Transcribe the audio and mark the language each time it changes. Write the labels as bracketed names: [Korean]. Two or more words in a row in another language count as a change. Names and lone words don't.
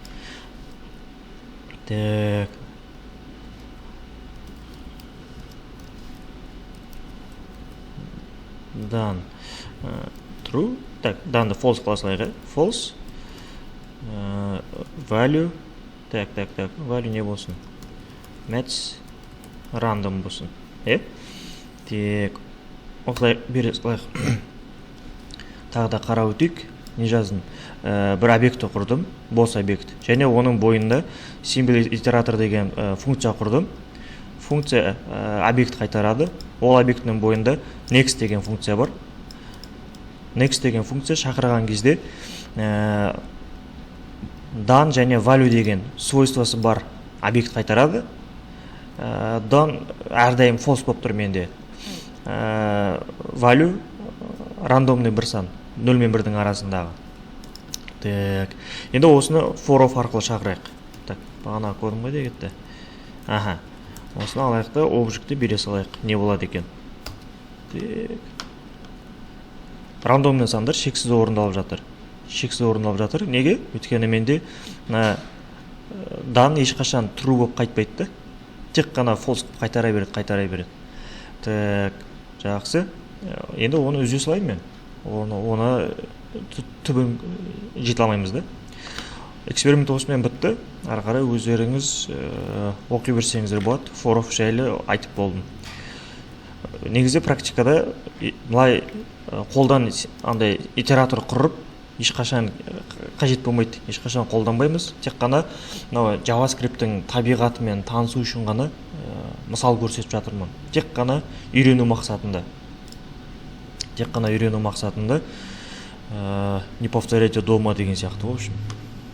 [Kazakh] Так. [English] Done. true. [Kazakh] Так, данды false қыла салайық. [English] False. Value. [Kazakh] Так, value не болсын? Match random болсын. Так, осылай бере салайық. Тағы да қарап өтейік. Не жаздым? Бір объектті құрдым, бос объект. Және оның бойында symbol итератор деген функция құрдым. Функция объект қайтарады. Ол объектінің бойында next деген функция бар. Next деген функция шақырған кезде done және value деген свойствосы бар объект қайтарады. Done әрдайым false болып тұр менде. Value рандомный бір сан, 0 мен 1-дің арасындағы. Так, енді осыны [English] for of [Kazakh] арқылы шақырайық. Так, бағана көрдім ғой дегетті. Аха, осыны алайық та объектті бере салайық. Не болады екен? Так, рандомный сандар шексіз орындалып жатыр. Неге? Өйткені менде дан ешқашан true болып қайтпайды. Тек қана false қайтара береді. Так, жақсы. Енді оны үзе салайын мен. Оны түбін жете алмаймыз да. Эксперимент осымен бітті. Ары қарай өздеріңіз оқи берсеңіздер болады. [English] For of [Kazakh] жайлы айтып болдым. Негізде практикада былай қолдан андай итератор құрып, ешқашан қажет болмайды, ешқашан қолданбаймыз. Тек қана JavaScript-тің табиғатымен танысу үшін ғана мысал көрсетіп жатырмын. Тек қана үйрену мақсатында. [Russian] Не повторяйте дома [Kazakh] деген сияқты, [Russian] в общем.